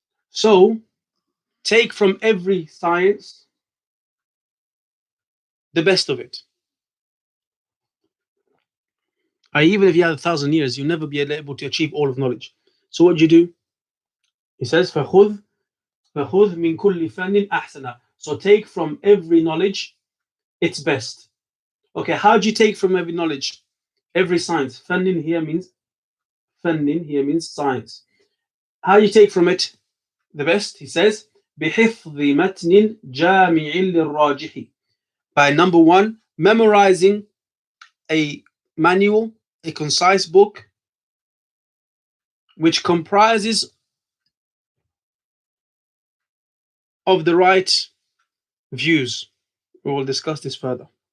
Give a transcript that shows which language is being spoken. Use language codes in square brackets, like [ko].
[en] So take from every science the best of it. Even if you had 1,000 years, you'll never be able to achieve all of knowledge. So what do you do? He says, [ar] فَخُذْ مِنْ كُلِّ فَنٍ أَحْسَنًا. [en] So take from every knowledge its best. Okay, how do you take from every knowledge? Every science. فَنٍ here means science. How do you take from it the best? He says, [ar] بِحِفْظِ مَتْنٍ جَامِعٍ لِلرَّاجِحِ. [en] By number one, memorizing a manual, a concise book, which comprises of the right views. We will discuss this further.